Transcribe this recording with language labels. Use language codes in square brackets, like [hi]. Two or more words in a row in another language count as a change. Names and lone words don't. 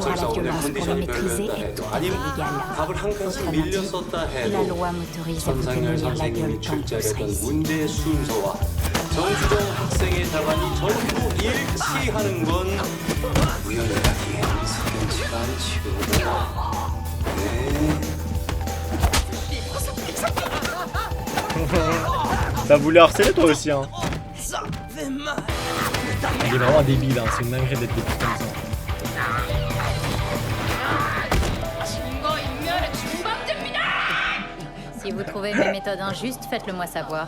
[ko] 설사 [fr] la [ko] 오늘 [fr] violence pour le [ko] 컨디션이 [fr] maîtriser [ko] 별로였다 [fr] est [ko] 해도 [fr] tout à fait [ko] 아니면 [fr] légal. [ko] 답을 한 칸씩 밀렸었다 [fr] La [ko] 해도 [fr] loi m'autorise à vous [ko] 천상열 [fr] tenir la [ko] 선생님이 [fr] gueule tant que vous serez [ko] 출제하려던 [fr] ici. [ko] 문제의 순서와 정수정 학생의 답안이 전부 일치하는 건 우연이라기엔 석연치가 않지요. 네. [fr] T'as voulu harceler toi aussi, hein. Ça fait mal. Il est vraiment débile, hein. C'est une dinguerie d'être débile comme ça. Si vous trouvez mes méthodes injustes, faites-le moi savoir.